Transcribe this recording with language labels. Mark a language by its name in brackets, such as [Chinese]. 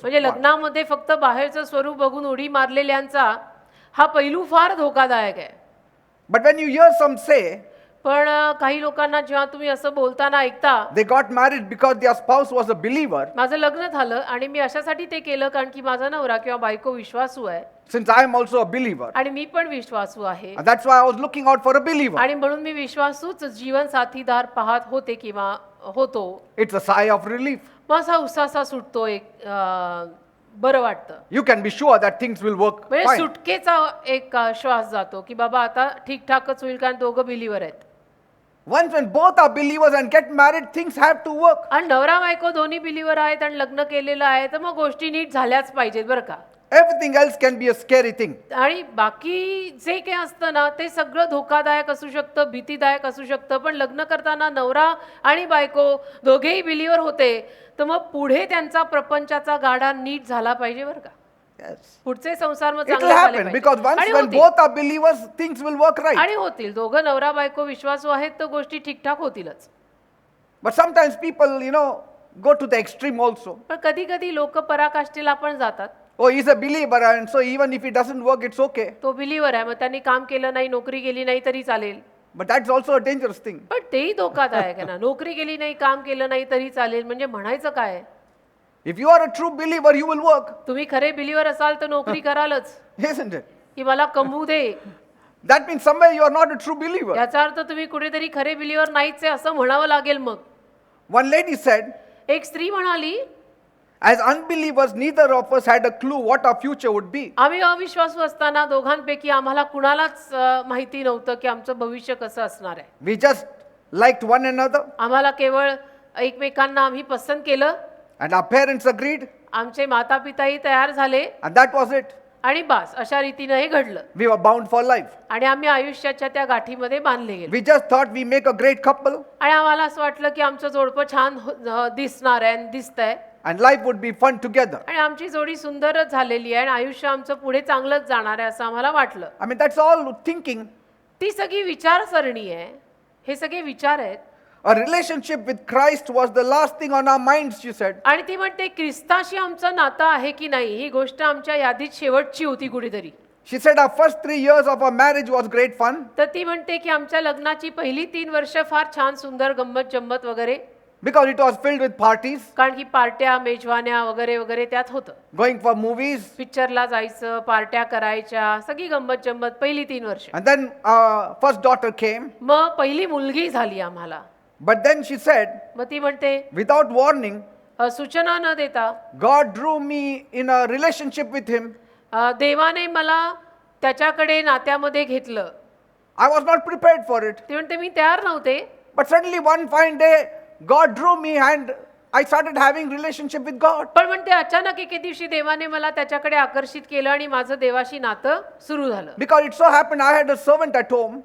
[Marathi] म्हणजे [English] part. [Marathi] लग्नामध्ये फक्त बाहेरचं स्वरूप बघून उडी मारलेल्यांचा हा पैलू फार धोकादायक आहे. [English] But when you hear some say [Marathi] पण काही लोकांना जेव्हा तुम्ही असं बोलताना ऐकता, [English] they got married because their spouse was a believer, [Marathi] माझं लग्न झालं आणि मी अशासाठी ते केलं कारण की माझा नवरा किंवा बायको विश्वासू आहे [English] since I am also a believer, [Marathi] आणि मी पण विश्वासू आहे [English] and that's why I was looking out for a believer. [Marathi] आणि म्हणून मी विश्वासूच जीवन साथीदार पाहत होते किंवा होतो. [English] It's a sigh of relief. [Marathi] माझा उसासा सुटतो, एक बरं वाटतं, [English] You can be sure that things will work [Marathi] म्हणजे [English] fine. [Marathi] सुटकेचा एक श्वास जातो की बाबा आता ठीकठाकच होईल कारण दोघं बिलीवर आहेत. [English] Once when both are believers and get married, things have to work. [Marathi] आणि नवरा बायको दोन्ही बिलीवर आहेत आणि लग्न केलेलं आहे तर मग गोष्टी नीट झाल्याच पाहिजेत बरं का. [English] Everything else can be a scary thing. [Marathi] आणि बाकी जे काही असतं ना ते सगळं धोकादायक असू शकतं, भीतीदायक असू शकतं, पण लग्न करताना नवरा आणि बायको दोघेही बिलीवर होते तर मग पुढे त्यांचा प्रपंचाचा गाडा नीट झाला पाहिजे बरं का. [English] Yes. [Marathi] पुढचे संसार मग [English] It will [Marathi] चांगले झाले [English] happen because [Marathi] पाहिजे. [English] once [Marathi] आणि [English] when [Marathi] होतील. [English] both are believers, things will work right. [Marathi] आणि होतील, दोघं नवरा बायको विश्वासू आहेत तर गोष्टी ठीकठाक होतीलच. [English] But sometimes people, go to the extreme also. [Marathi] पण कधी कधी लोक पराकाष्ठेला पण जातात. [English] Oh, he's a believer, and so even if it doesn't work, it's okay. [Marathi] तो बिलीवर आहे, मग त्यांनी काम केलं नाही, नोकरी केली नाही तरी चालेल. [English] But that's also a dangerous thing. [Marathi] पण तेही धोकादायक आहे ना. नोकरी केली नाही, काम केलं नाही तरी चालेल, म्हणजे म्हणायचं काय. [English] If you are a true believer, you will work, [Marathi] तुम्ही खरे बिलीवर असाल तर नोकरी करालच [English] isn't it? [Marathi] की मला कमवू दे. [English] That means somewhere you are not a true believer. [Marathi] याचा अर्थ तुम्ही कुठेतरी खरे बिलीवर नाहीच आहे असं म्हणावं लागेल. मग [English] One lady said, [Marathi] एक स्त्री म्हणाली, [English] as unbelievers, neither of us had a clue what our future would be. [Marathi] आम्ही अविश्वासू असताना दोघांपैकी आम्हाला कुणालाच माहिती नव्हतं की आमचं भविष्य कसं असणार आहे. [English] We just liked one another, [Marathi] आम्हाला केवळ एकमेकांना आम्ही पसंत केलं, [English] and our parents agreed, [Marathi] आमचे माता पिताही तयार झाले [English] and that was it. [Marathi] आणि बास अशा रीतीनं हे घडलं [English] We were bound for life. [Marathi] आणि आम्ही आयुष्याच्या त्या गाठीमध्ये बांधले गेलो. [English] We just thought we make a great couple, [Marathi] आणि आम्हाला असं वाटलं की आमचं जोडपं छान दिसणार आहे आणि दिसतंय [English] and life would be fun together. [Marathi] आणि आमची जोडी सुंदरच झालेली आहे आणि आयुष्य आमचं पुढे चांगलंच जाणार आहे असं आम्हाला वाटलं. [English] I mean, that's all thinking. [Marathi] ती सगळी विचारसरणी आहे, हे सगळे विचार आहेत. [English] A relationship with Christ was the last thing on our minds, she said. [Marathi] आणि ती म्हणते ख्रिस्ताशी आमचं नातं आहे की नाही ही गोष्ट आमच्या यादीत शेवटची होती कुठेतरी. [English] She said our first 3 years of our marriage was great fun. [Marathi] तर ती म्हणते की आमच्या लग्नाची पहिली 3 वर्ष फार छान सुंदर गंमत जम्मत वगैरे, [English] Because it was filled with parties, [Marathi] कारण की पार्ट्या मेजवान्या वगैरे वगैरे त्यात होतं. [English] going for movies. [Marathi] पिक्चरला जायचं, पार्ट्या करायच्या, सगळी गंमत जम्मत पहिली 3 वर्ष. [English] And then our first daughter came. [Marathi] मग पहिली मुलगी झाली आम्हाला. [English] But then she said, [Marathi] मग ती म्हणते [English] without warning, [Marathi] सूचना न देता [English] God drew me in a relationship with Him. [Marathi] देवाने मला त्याच्याकडे नात्यामध्ये घेतलं. [English] I was not prepared for it. [Marathi] ती म्हणते मी तयार नव्हते, [English] But suddenly one fine day, God drew me and I started having relationship with God. [Marathi] पण म्हणते अचानक एके दिवशी देवाने मला त्याच्याकडे आकर्षित केलं आणि माझं देवाशी नातं सुरू झालं. [English] Because it so happened I had a servant at home